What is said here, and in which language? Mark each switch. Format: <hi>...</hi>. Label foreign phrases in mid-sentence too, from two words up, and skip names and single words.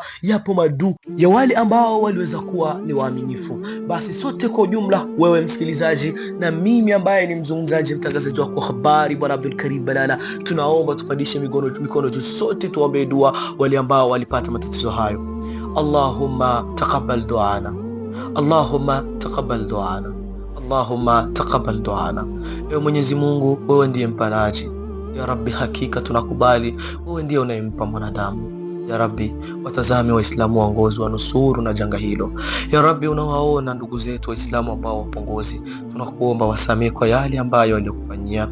<sw>Yapo maduka ya wale ambao waliweza kuwa ni waaminifu. Basi sote kwa ujumla, wewe msikilizaji na mimi ambaye ni mzungumzaji, mtangazaji wako habari Bwana Abdul Karim Balala, tunaomba tupandishe mikono juu, sote tuombe dua wale ambao walipata matatizo hayo.</sw> <ar>اللهم تقبل دعاءنا، اللهم تقبل دعاءنا، اللهم تقبل دعاءنا.</ar> <sw>Ewe Mwenyezi Mungu, wewe ndiye mpanaji.</sw> <ar>يا رب,</ar> <sw>hakika tunakubali wewe ndiye unayempa mwanadamu.</sw> <ar>يا رب,</ar> <sw>watazame Waislamu wa Ngozi, wanusuru na janga hilo.</sw> <ar>يا رب,</ar> <sw>unawaona ndugu zetu Waislamu ambao wapo Ngozi, tunakuomba wasamehe kwa yale ambayo walikufanyia.</sw>